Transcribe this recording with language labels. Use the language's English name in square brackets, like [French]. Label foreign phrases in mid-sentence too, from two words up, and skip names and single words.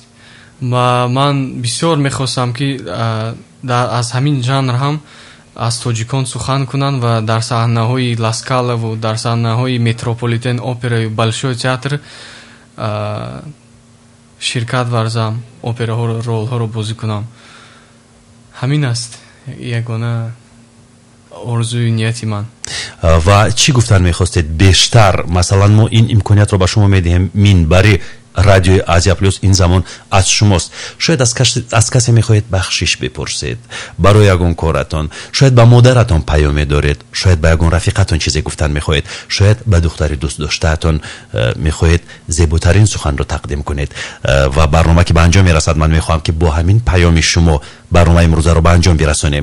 [Tajik] ман бисёр мехостам ки аз ҳамин жанр ҳам аз тоҷикон сухан кунанд ва дар саҳнаҳои Ласкалаву, дар саҳнаҳои Метрополитен операю [Russian] Большой театр [Tajik] ширкат варзам, операҳоро, ролҳоро бозӣ кунам. ҳамин аст ягона орзуи нияти ман. ва чӣ гуфтан мехостед бештар? масалан, мо ин имкониятро ба шумо медиҳем минбари радиои Озиё Плюс ин замон аз шумост. Шояд аз касе мехоҳед бахшиш пурсед барои ягон коратон, шояд ба модаратон паём доред, шояд ба ягон рафиқатон чизе гуфтан мехоҳед, шояд ба духтаре дӯстдоштаатон мехоҳед зеботарин суханро тақдим кунед ва барнома ки ба анҷом мерасад ман мехоҳам ки бо ҳамин паёми шумо барномаи имрӯзро ба анҷом расонем.